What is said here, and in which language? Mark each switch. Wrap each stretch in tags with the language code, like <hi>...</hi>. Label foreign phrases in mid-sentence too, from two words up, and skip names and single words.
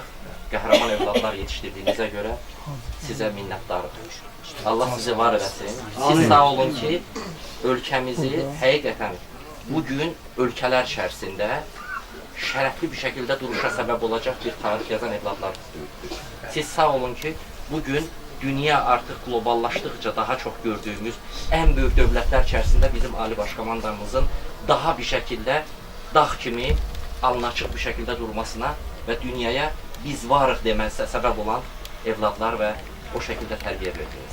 <az>Qəhrəman evladlar yetişdirdiyinizə görə sizə minnətdarım. Allah sizi var eləsin. Siz sağ olun ki, ölkəmizi həqiqətən bugün ölkələr içərisində şərəfli bir şəkildə duruşa səbəb olacaq bir tarix yazan evladlar. Siz sağ olun ki,</az> <tr>bugün dünya artık globallaştıkça daha çok gördüğümüz en büyük devletler içerisinde bizim Ali Başkomandanımızın daha bir şekilde</tr> <az>dağ kimi</az> <tr>alnı açık bir şekilde durmasına ve dünyaya</tr> <az>biz varıq</az> <tr>demesine sebep olan evlatlar ve o şekilde terbiye verdiniz.</tr>